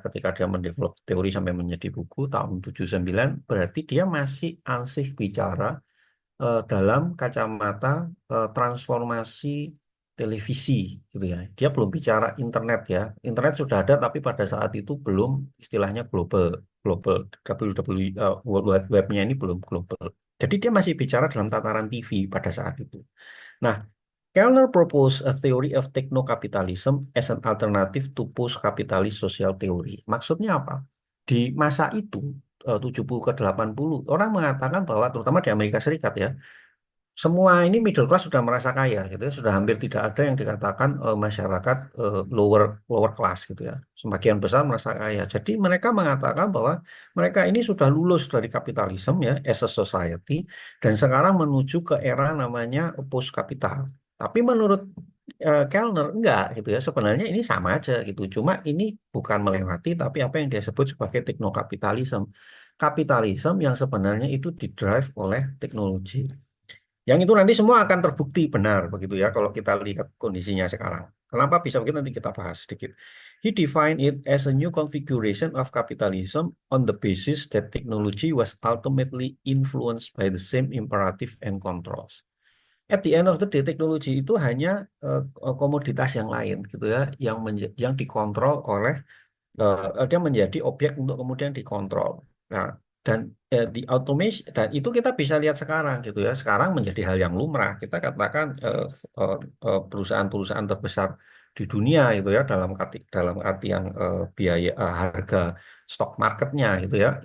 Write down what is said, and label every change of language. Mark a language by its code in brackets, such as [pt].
[id] Ketika dia mendevelop teori sampai menjadi buku tahun 79, berarti dia masih ansih bicara dalam kacamata transformasi televisi gitu ya. Dia belum bicara internet ya. Internet sudah ada tapi pada saat itu belum istilahnya global global WWW World Wide Web-nya ini belum global. Jadi dia masih bicara dalam tataran TV pada saat itu. [en] Nah, Kellner proposed a theory of techno-capitalism as an alternative to post-capitalist social theory. [id] Maksudnya apa? Di masa itu 70 ke 80 orang mengatakan bahwa terutama di Amerika Serikat ya semua ini middle class sudah merasa kaya gitu ya, sudah hampir tidak ada yang dikatakan masyarakat lower lower class gitu ya. Sebagian besar merasa kaya. Jadi mereka mengatakan bahwa mereka ini sudah lulus dari kapitalisme ya [en] as a society [id] dan sekarang menuju ke era namanya post kapital. Tapi menurut Kellner enggak gitu ya. Sebenarnya ini sama aja gitu. Cuma ini bukan melewati tapi apa yang dia sebut sebagai teknokapitalisme. Kapitalisme yang sebenarnya itu didrive oleh teknologi. Yang itu nanti semua akan terbukti benar begitu ya kalau kita lihat kondisinya sekarang. Kenapa bisa begitu nanti kita bahas sedikit. [en] He defined it as a new configuration of capitalism on the basis that technology was ultimately influenced by the same imperative and controls. At the end of the day, [id] teknologi itu hanya komoditas yang lain gitu ya, yang dikontrol oleh dia menjadi objek untuk kemudian dikontrol. Nah, dan di automation dan itu kita bisa lihat sekarang gitu ya. Sekarang menjadi hal yang lumrah. Kita katakan perusahaan-perusahaan terbesar di dunia itu ya dalam artian biaya harga stock marketnya gitu ya.